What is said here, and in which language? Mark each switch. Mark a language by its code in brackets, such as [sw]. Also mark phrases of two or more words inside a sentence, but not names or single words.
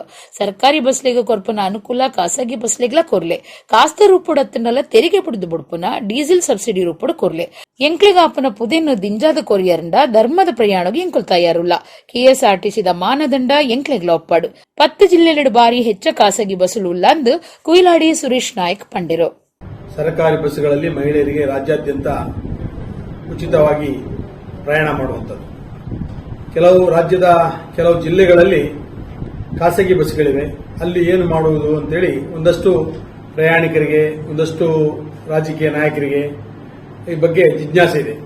[tcy] ಸರ್ಕಾರಿ ಬಸ್ಲೆಗೆ ಕೊರ್ಪನ ಅನುಕೂಲ ಖಾಸಗಿ ಬಸ್ಲೆಗ್ಲ ಕೊರ್ಲೆ ಕಾಸ್ತ ರೂಪುಡತ್ತನಲ್ಲ ತೆರಿಗೆ ಪುಡಿದು ಬುಡ್ಪುನ ಡೀಸೆಲ್ ಸಬ್ಸಿಡಿ ರೂಪುಡು ಕೊರ್ಲೆ ಎಂಕ್ಲಿಗಾಪನ ಪುದೆನ್ನು ದಿಂಜಾದ ಕೊರಿಯರಂಡ ಧರ್ಮದ ಪ್ರಯಾಣಗೂ ಎಂಕುಲ್ ತಯಾರುಲ್ಲ. ಕೆಎಸ್ಆರ್ಟಿಸಿದ ಮಾನದಂಡ ಎಂಕ್ಲೆಗ್ಲ ಒಪ್ಪಾಡು 10 ಜಿಲ್ಲೆಲೆಡು ಬಾರಿ ಹೆಚ್ಚ ಖಾಸಗಿ ಬಸ್ಸುಲು ಉಲ್ಲಂದು ಕುಯಿಲಾಡಿ ಸುರೇಶ್ ನಾಯಕ್ ಪಂಡಿರು. [kn] ಸರ್ಕಾರಿ ಬಸ್ಗಳಲ್ಲಿ ಮಹಿಳೆಯರಿಗೆ ರಾಜ್ಯಾದ್ಯಂತ ಉಚಿತವಾಗಿ ಪ್ರಯಾಣ ಮಾಡುವಂಥದ್ದು. ರಾಜ್ಯದ ಕೆಲವು ಜಿಲ್ಲೆಗಳಲ್ಲಿ ಖಾಸಗಿ ಬಸ್ಗಳಿವೆ. ಅಲ್ಲಿ ಏನು ಮಾಡುವುದು ಅಂತೇಳಿ ಒಂದಷ್ಟು ಪ್ರಯಾಣಿಕರಿಗೆ, ಒಂದಷ್ಟು ರಾಜಕೀಯ ನಾಯಕರಿಗೆ ಈ ಬಗ್ಗೆ ಜಿಜ್ಞಾಸೆ ಇದೆ.